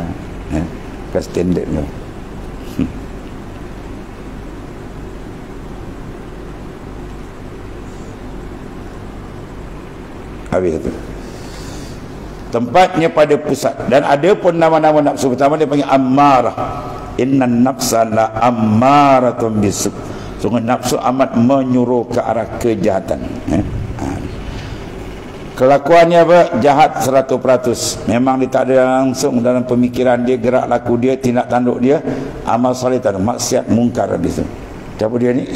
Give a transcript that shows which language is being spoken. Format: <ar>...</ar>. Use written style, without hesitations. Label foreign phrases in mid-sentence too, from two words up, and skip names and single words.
<ms>Ke standard kau. Habis tu. Tempatnya pada pusat. Dan ada pun nama-nama nafsu. Pertama dia panggil ammarah.</ms> <ar>إن النفس لأمارة بالسوء.</ar> <ms>Sungguh nafsu amat menyuruh ke arah kejahatan. Kelakuannya apa? Jahat 100%. Memang dia tak ada langsung dalam pemikiran dia, gerak laku dia, tindak tanduk dia, amal soleh tak ada, maksiat mungkar habis tu. Siapa dia ni?</ms>